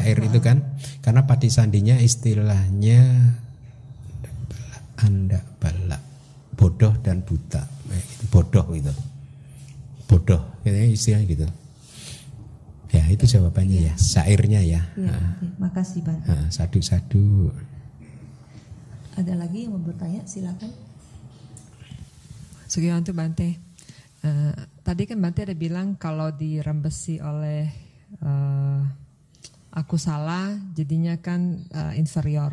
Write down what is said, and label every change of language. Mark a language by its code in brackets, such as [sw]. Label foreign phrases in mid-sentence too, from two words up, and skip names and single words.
[id] syair itu kan, karena patik sandinya istilahnya [pi] anda balak, [id] bodoh dan buta, bodoh gitu, bodoh, kayaknya istilahnya gitu. Ya itu jawabannya ya, syairnya ya. Iya, Bante. Makasih Bante. [pi] Sadu-sadu. [id] Ada lagi yang mau bertanya? Silakan. Sugiwanto Bante. Tadi kan Bante ada bilang kalau dirembesi oleh aku salah jadinya kan inferior.